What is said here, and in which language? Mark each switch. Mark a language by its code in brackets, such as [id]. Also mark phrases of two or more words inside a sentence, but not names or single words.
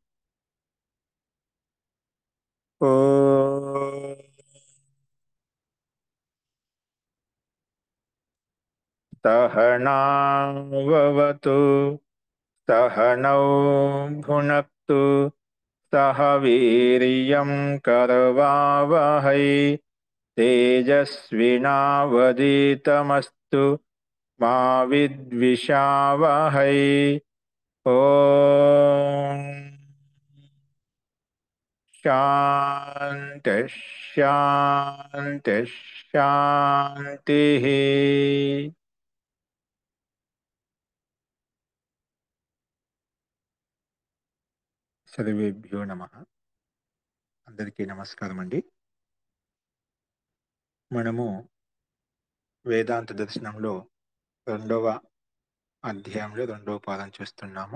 [sa] ॐ सहनाववतु सहनौ भुनक्तु सह वीर्यं करवावहै तेजस्विनावधीतमस्तु मा विद्विषावहै। ॐ शान्ति शान्ति शान्तिः। సర్వేభ్యో నమః. [te] అందరికీ నమస్కారం అండి. మనము వేదాంత దర్శనంలో రెండవ అధ్యాయంలో రెండవ పాదం చూస్తున్నాము.